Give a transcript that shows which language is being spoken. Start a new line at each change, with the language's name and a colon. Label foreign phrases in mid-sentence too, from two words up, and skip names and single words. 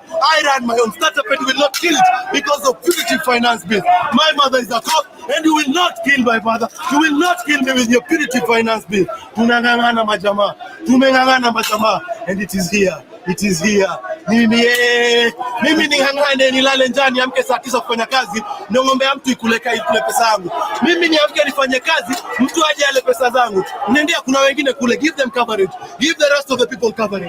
English: I ran my own startup and will not kill it because of punitive finance bill. My mother is a cop and you will not kill my father. You will not kill me with your punitive finance bill.
Swahili: Tunangangana majama. Tumengangana majama.
English: And it is here. It is here.
Swahili: Mimi ningangane nilale njani amke saa 9 kufanya kazi ndio ngombe ya mtu ikule pesa yangu. Mimi niamke nifanye kazi mtu aje ale pesa zangu. Nendea kuna wengine kule,
English: give them coverage. Give the rest of the people coverage.